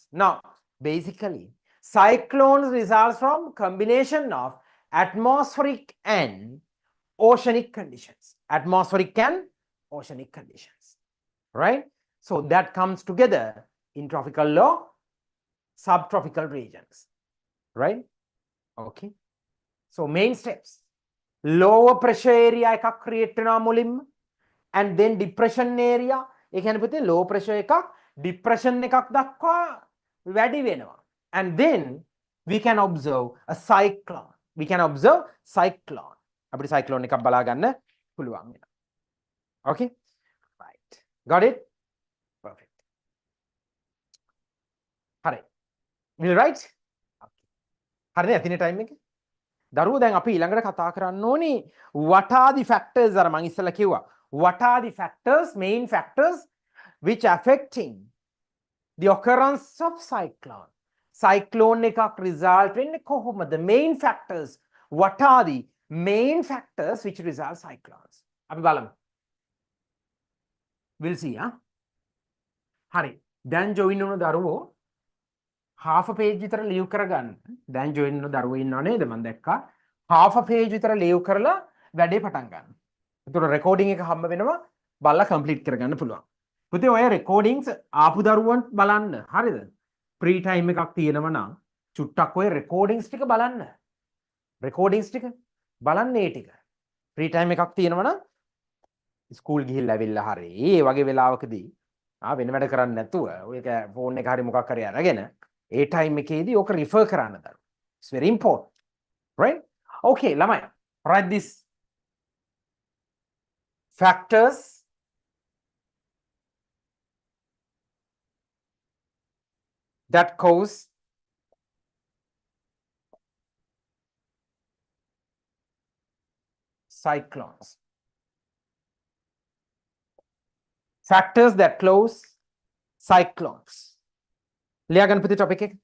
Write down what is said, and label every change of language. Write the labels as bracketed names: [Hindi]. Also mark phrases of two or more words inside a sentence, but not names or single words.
[English] Now, basically, cyclones results from combination of atmospheric and oceanic conditions. Atmospheric and oceanic conditions. Right? So that comes together in tropical low, subtropical regions. Right? Okay. So main steps. Lower pressure area එකක් create [Sinhala] වෙනවා මුලින්ම, [English] and then depression area. [Sinhala] ඒ කියන්නේ පුතේ [English] low pressure [Sinhala] එකක් depression එකක් දක්වා වැඩි වෙනවා. [English] And then we can observe a cyclone. We can observe cyclone. [Sinhala] අපිට cyclone එකක් බලා ගන්න පුළුවන් වෙනවා. [English] Okay? Right. Got it? Perfect. හරි. Will you write? Okay. [Sinhala] හරිනේ අතිනේ time එක? දරුවෝ දැන් අපි ඊළඟට කතා කරන්න ඕනේ [English] what are the factors [Sinhala] අර මම ඉස්සෙල්ලා කිව්වා [English] what are the factors main factors which affecting the occurrence of cyclone [Sinhala] එකක් result වෙන්නේ කොහොමද [English] main factors what are the main factors which result cyclones [Sinhala] අපි බලමු [English] we'll see [Sinhala] හරි දැන් join වුණ දරුවෝ [English] half a page [Sinhala] විතර ලියු කරගන්න. දැන් join වෙන දරුවෝ ඉන්නව නේද? මම දැක්කා [English] half a page [Sinhala] විතර ලේව් කරලා වැඩේ පටන් ගන්න. ඒතකොට රෙකෝඩින් එක හම්බ වෙනවා බලලා කම්ප්ලීට් කරගන්න පුළුවන්. පුතේ ඔය රෙකෝඩින්ග්ස් ආපු දරුවන් බලන්න. හරිද? [English] free time [Sinhala] එකක් තියෙනවා නම් චුට්ටක් ඔය රෙකෝඩින්ග්ස් ටික බලන්න. රෙකෝඩින්ග්ස් ටික බලන්න ඒ ටික. [English] free time [Sinhala] එකක් තියෙනවා නම් ස්කූල් ගිහිල්ලා ඇවිල්ලා හරි ඒ වගේ වෙලාවකදී වෙන වැඩ කරන්නේ නැතුව ඔය ෆෝන් එක හරි මොකක් හරි අරගෙන ඒ ටයිම් එකේදී ඕක රිෆර් කරන්න දරුවෝ. [English] It's very important. Right? Okay, ළමයි. Write this factors that cause cyclones. Factors that cause cyclones. [Sinhala] ලියාගන්න පුතේ topic එක.